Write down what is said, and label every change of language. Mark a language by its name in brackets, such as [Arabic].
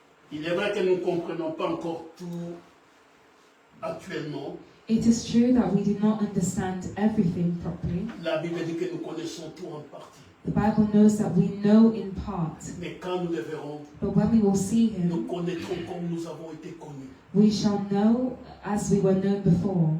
[French] Il est vrai que nous ne comprenons pas encore tout actuellement. [English] It is true that we do not understand everything properly. [French] La Bible dit que nous connaissons tout en partie. [English] The Bible knows that we know in part, [French] Mais quand nous le verrons, [English] but when we will see [French] nous [English] him, [French] connaîtrons comme nous avons été connus. [English] we shall know as we were known before.